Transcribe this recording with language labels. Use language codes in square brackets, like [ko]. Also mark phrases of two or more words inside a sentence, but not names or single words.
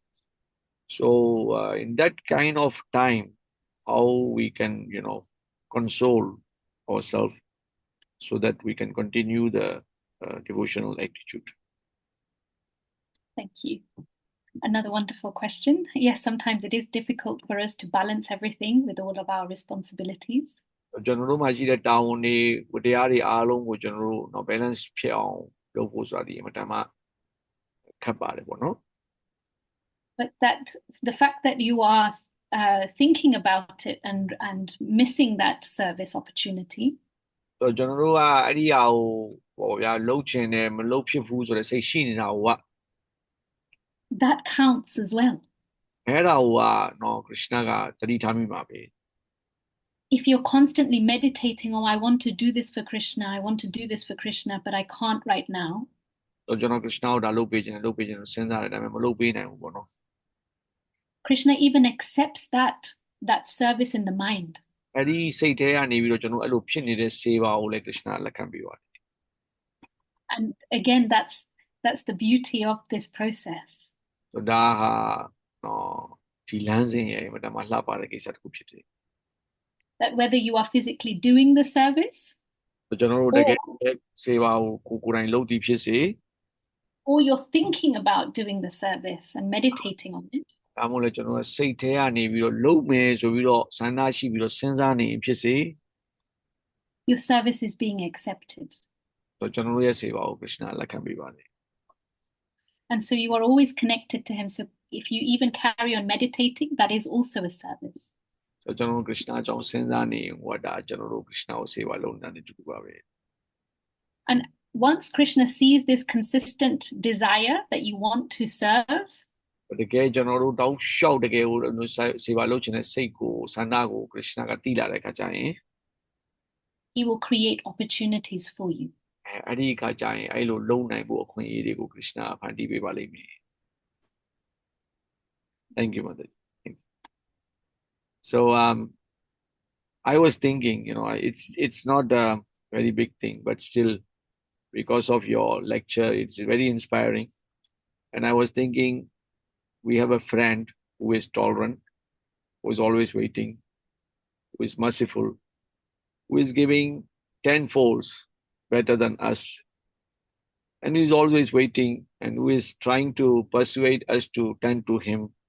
[en] So in that kind of time, how we can, console ourselves so that we can continue the devotional attitude. Thank you. Another wonderful question. Yes, sometimes it is difficult for us to balance everything with all of our responsibilities. [my] ကျွန်တော်တို့မှာရှိတဲ့တာဝန်တွေဝတ္တရားတွေအားလုံးကိုကျွန်တော်တို့ balance ဖြစ်အောင်လုပ်ဖို့ဆိုတာဒီအမှန်တမ်းမှခက်ပါတယ်ပေါ့နော် [en] But that the fact that you are thinking about it and missing that service opportunity. [my] ကျွန်တော်တို့ကအဲ့ဒီဟာကိုဟောဗျာလှုပ်ချင်တယ်မလှုပ်ဖြစ်ဘူးဆိုတဲ့စိတ်ရှိနေတာက [en] that counts as well. [my] အဲ့ဒါကနော် Krishna ကသတိထားမိပါပဲ [en] If you're constantly meditating, oh, I want to do this for Krishna, I want to do this for Krishna, but I can't right now. [my] ကျွန်တော် Krishna ကိုဒါလုပ်ပေးခြင်းစဉ်းစားတယ်ဒါပေမဲ့မလုပ်ပေးနိုင်ဘူးပေါ့နော် [en] Krishna even accepts that service in the mind. [my] အဲ့ဒီစိတ်ထဲကနေပြီးတော့ကျွန်တော်အဲ့လိုဖြစ်နေတဲ့စေပါကိုလည်း Krishna လက်ခံပေးပါတယ် [en] And again, that's the beauty of this process. [my] ဒါဟာနော်ဒီလမ်းစဉ်ရဲ့အမှန်တမ်းမှလှပတဲ့ကိစ္စတစ်ခုဖြစ်တယ် [en] That whether you are physically doing the service [my] ကျွန်တော်တို့တကယ်စေပါကိုကိုယ်တိုင်လုပ်တည်ဖြစ်စေ [en] or you're thinking about doing the service and meditating on it. [my] ဒါမှမဟုတ်လေကျွန်တော်စိတ်ထဲကနေပြီးတော့လုပ်မယ်ဆိုပြီးတော့ဆန္ဒရှိပြီးတော့စဉ်းစားနေဖြစ်စေ [en] Your service is being accepted. [my] ကျွန်တော်တို့ရဲ့စေပါကို Krishna လက်ခံပေးပါတယ် [en] And so you are always connected to him. So if you even carry on meditating, that is also a service. [my] ကျွန်တော်တို့ Krishna အကြောင်းစဉ်းစားနေဟောဒါကျွန်တော်တို့ Krishna ကိုစေပါလုပ်နေတဲ့တူပါပဲ [en] And once Krishna sees this consistent desire that you want to serve, [my] တကယ်ကျွန်တော်တို့တောက်လျှောက်တကယ်ကိုစေပါလုပ်ချင်တဲ့စိတ်ကိုဆန္ဒကို Krishna ကသိလာတဲ့အခါကျရင် [en] he will create opportunities for you. [my] အဲ့ဒီအခါကျရင်အဲ့လိုလုံနိုင်ဖို့အခွင့်အရေးတွေကို Krishna ဖန်တီးပေးပါလိမ့်မယ် [en] Thank you mother So I was thinking it's not a very big thing but still because of your lecture it's very inspiring and I was thinking we have a friend who is tolerant who is always waiting who is merciful who is giving 10 folds better than us and who is always waiting and who is trying to persuade us to turn to him